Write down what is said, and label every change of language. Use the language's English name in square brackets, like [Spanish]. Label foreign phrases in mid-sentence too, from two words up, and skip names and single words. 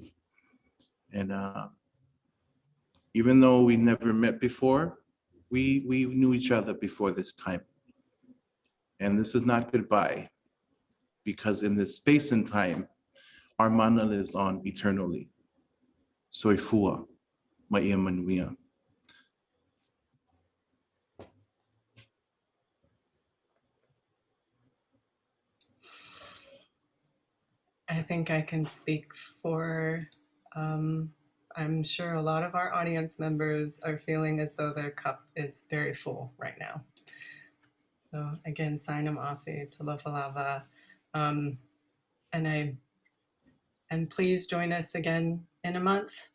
[English] And even though we never met before, we knew each other before this time. And this is not goodbye, because in this space and time, our mana lives on eternally. [Samoan] Soifua, mai'a manuia. [English] I think I can speak for, I'm sure a lot of our audience members are feeling as though their cup is very full right now. So again, [Samoan] Sainam Asi, Talofa Lava. [English] And please join us again in a month.